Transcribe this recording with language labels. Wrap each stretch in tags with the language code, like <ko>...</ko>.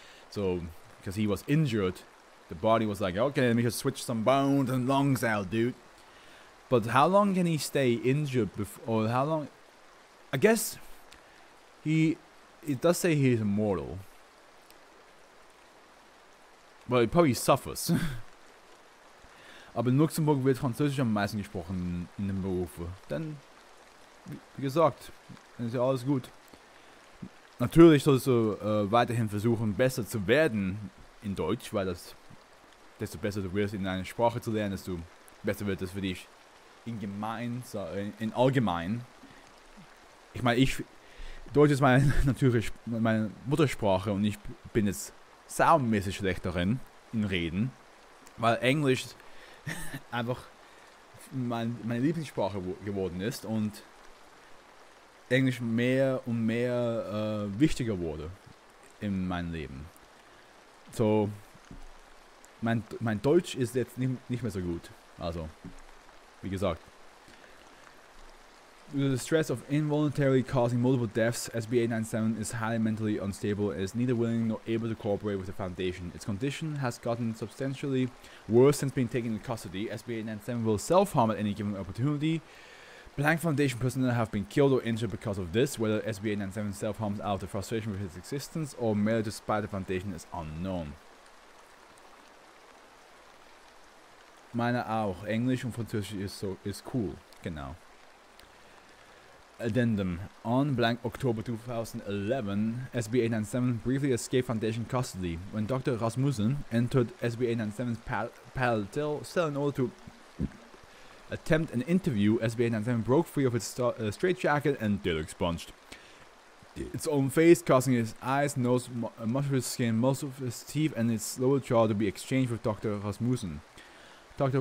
<en>So, because he was injured, the body was like, okay, let me just switch some bones and lungs out, dude. But how long can he stay injured before, or how long? I guess it does say he is immortal. Well, he probably suffers.</en> <de>Aber in Luxemburg wird Französisch am meisten gesprochen in den Berufen. Dann, wie gesagt, dann ist ja alles gut. Natürlich sollst du weiterhin versuchen, besser zu werden in Deutsch, weil desto besser du wirst, in eine Sprache zu lernen, desto besser wird es für dich in allgemein. Ich meine, Deutsch ist meine Muttersprache und ich bin jetzt saumäßig schlecht darin, in Reden, weil Englisch einfach meine Lieblingssprache geworden ist und Englisch mehr und mehr wichtiger wurde in meinem Leben. So, mein Deutsch ist jetzt nicht mehr so gut. Also, wie gesagt.</de> <en>Due to the stress of involuntarily causing multiple deaths, SB897 is highly mentally unstable and is neither willing nor able to cooperate with the Foundation. Its condition has gotten substantially worse since being taken into custody. SB897 will self-harm at any given opportunity, Blank Foundation personnel have been killed or injured because of this. Whether SB897 self-harms out of frustration with his existence or merely to spite the Foundation is unknown.</en> <de>Meine auch. Englisch und Französisch ist cool. Genau. Addendum.</de> <en>On blank October 2011, SB897 briefly escaped Foundation custody. When Dr. Rasmussen entered SB897's parallel cell in order to attempt an interview, SB897 broke free of its straitjacket and did expunged its own face, causing his eyes, nose, much of his skin, most of his teeth, and its lower jaw to be exchanged with Dr. Rasmussen. Dr.</en>